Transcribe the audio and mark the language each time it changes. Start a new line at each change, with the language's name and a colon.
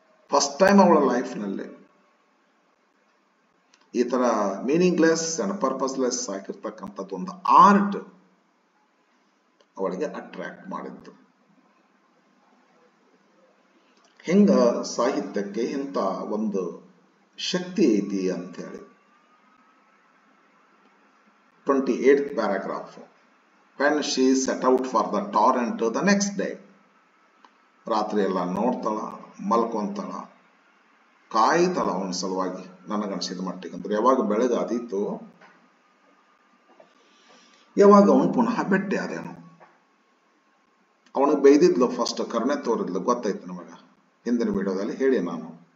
Kannada: First time ಅವಳ ಲೈಫ್ನಲ್ಲಿ ಈ ತರ
English: meaningless and purposeless
Kannada: ಆಗಿರ್ತಕ್ಕಂಥದ್ದು ಒಂದು ಆರ್ಟ್ ಅವಳಿಗೆ ಅಟ್ರಾಕ್ಟ್ ಮಾಡಿದ್ದು. ಹೆಂಗ ಸಾಹಿತ್ಯಕ್ಕೆ ಇಂಥ ಒಂದು ಶಕ್ತಿ ಐತಿ ಅಂತ ಹೇಳಿ.
English: 28th paragraph. When she set out for the torrent the next day.
Kannada: ರಾತ್ರಿ ಎಲ್ಲ ನೋಡ್ತಾಳ, ಮಲ್ಕೊಂತಾಳ, ಕಾಯ್ತಾಳ ಅವನ ಸಲುವಾಗಿ. ನನಗನ್ಸಿದ ಮಟ್ಟಿಗೆ ಅಂದ್ರೆ ಯಾವಾಗ ಬೆಳಗ್ಗೆ ಆದೀತು, ಯಾವಾಗ ಅವನು ಪುನಃ ಬೆಟ್ಟೆ ಆದೇನು. ಅವನಿಗೆ ಬೈದಿದ್ಲು ಫಸ್ಟ್, ಕರುಣೆ ತೋರಿದ್ಲು, ಗೊತ್ತಾಯ್ತು ನಮಗ, ಹಿಂದಿನ ವಿಡಿಯೋದಲ್ಲಿ ಹೇಳಿ ನಾನು.